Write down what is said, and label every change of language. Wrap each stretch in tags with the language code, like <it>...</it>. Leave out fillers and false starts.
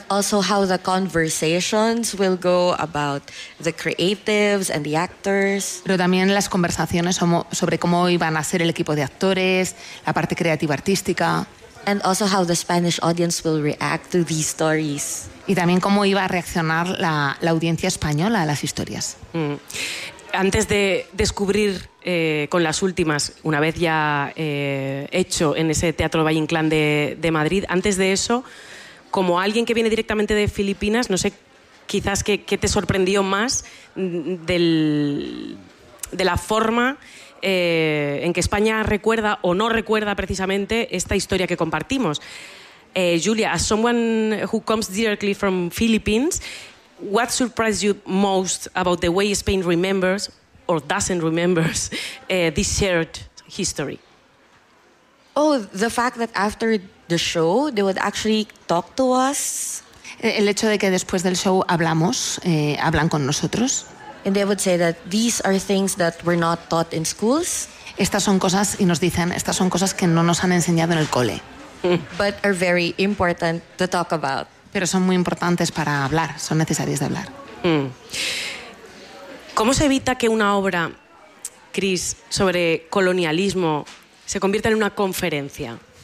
<en>Also, how the conversations will go about the creatives and the actors.</en> <es>Pero también las conversaciones sobre cómo iban a ser el equipo de actores, la parte creativa artística.</es> <en>And also how the Spanish audience will react to these stories.</en> <es>Y también cómo iba a reaccionar la audiencia española a las historias. Antes de descubrir con las últimas, una vez ya hecho en ese Teatro Valle Inclán de Madrid, antes de eso, como alguien que viene directamente de Filipinas, no sé, quizás qué te sorprendió más de la forma en que España recuerda o no recuerda precisamente esta historia que compartimos.</es> <en>Julia, as someone who comes directly from Philippines, what surprised you most about the way Spain remembers or doesn't remember this shared history? Oh, the fact that after the show they would actually talk to us.</en> <es>El hecho de que después del show hablamos, hablan con nosotros.</es> <en>And they would say that these are things that were not taught in schools.</en> <es>Estas son cosas, y nos dicen, estas son cosas que no nos han enseñado en el cole.</es> <en>But are very important to talk about.</en> <es>Pero son muy importantes para hablar, son necesarias de hablar. ¿Cómo se evita que una obra, Chris, sobre colonialismo se convierta en una conferencia?</es>